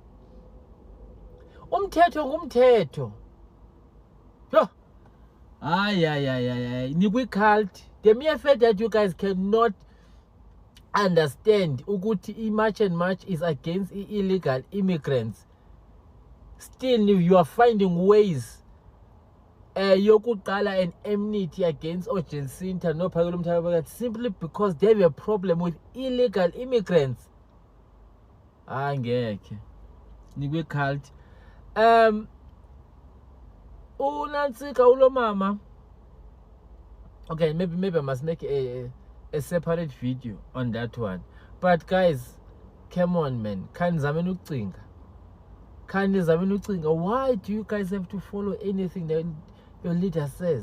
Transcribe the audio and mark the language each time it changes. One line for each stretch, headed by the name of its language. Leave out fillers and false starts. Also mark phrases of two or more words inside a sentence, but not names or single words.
Zulu: Umthetho ngumthetho. Yo. Nikwi-cult.
English: The mere fact that you guys cannot understand ukuthi march and march is against illegal immigrants, still you are finding ways yokuqala an enmity against Jacinta noPhakela Mthethwa simply because they have a problem with illegal immigrants.
Zulu: Angekhe nikwi-cult. uNansika ulo mama.
English: Okay, maybe I must make a separate video on that one. But guys, come on, man. Why do you guys have to follow anything that your leader says?